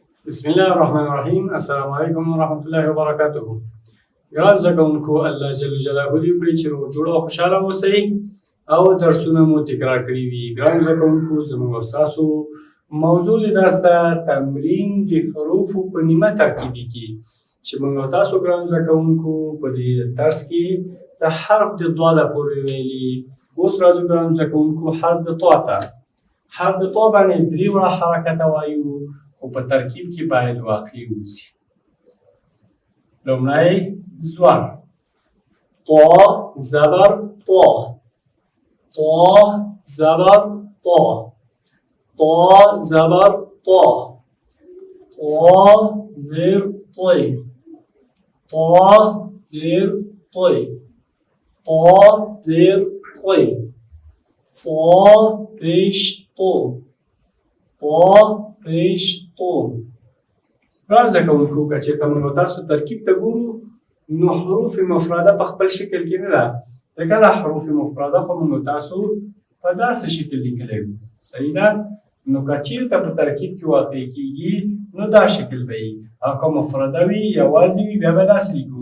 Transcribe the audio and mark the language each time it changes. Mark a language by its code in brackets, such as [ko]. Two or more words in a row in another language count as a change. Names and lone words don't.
[ar] بسم الله الرحمن الرحیم. السلام علیکم ورحمۃ اللہ وبرکاتہ. [ps] ګران زده کوونکو، الله جل جلاله دې وکړي چې روغ جوړ او خوشحاله اوسئ او درسونه مو تکرار کړي وي. ګران زده کوونکو، زموږ او ستاسو موضوع د درس ته تمرین د حروفو په نیمه ترکیبي کې چې موږ او تاسو ګران زده کوونکو په دې درس کې د حرف د ضاد پورې ویلي. اوس راځو ګران زده کوونکو حرف د طا ته. حرف د طا باندې درې وړه حرکت وایو او په ترکیب کې باید واقع اوسي. لومړی زور، طا زبر طا، طا زبر طا، طا زبر طا، طا زیر طی، طا زیر طی، طا زیر طی، طا پیش طو، طا پیش طو. ګران زده کوونکو، که چېرته موږ تاسو ترکیب ته ګورو نو حروف مفرده په خپل شکل کې نه ده، ځکه دا حروف مفرده خو موږ تاسو په داسې شکل لیکلی وو. صحیح ده؟ نو که چېرته په ترکیب کې واقع کېږي نو دا شکل به وي، او که مفرده وي یوازې وي بیا به داسې لیکو.